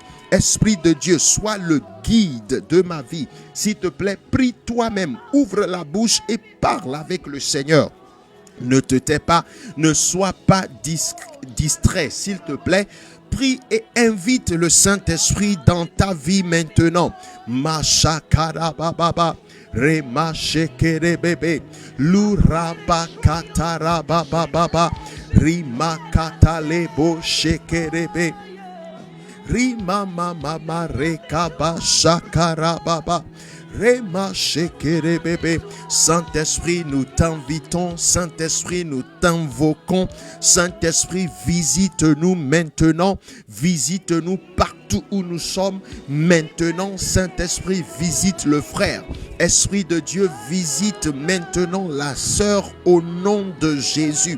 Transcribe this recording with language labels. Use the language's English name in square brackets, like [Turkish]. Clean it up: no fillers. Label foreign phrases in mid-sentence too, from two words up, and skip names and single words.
[French] Esprit de Dieu, sois le guide de ma vie. S'il te plaît, prie toi-même, ouvre la bouche et parle avec le Seigneur. Ne te tais pas, ne sois pas distrait, s'il te plaît. Prie et invite le Saint-Esprit dans ta vie maintenant. Mashakara baba, rema shekere bebe, luraba katara baba, rima katalebo shekere be, rima mama rekaba shakara baba. Rema shekere bébé. Saint-Esprit, nous t'invitons. Saint-Esprit, nous t'invoquons. Saint-Esprit, visite-nous maintenant. Visite-nous partout où nous sommes maintenant. Saint-Esprit, visite le frère. Esprit de Dieu, visite maintenant la sœur au nom de Jésus.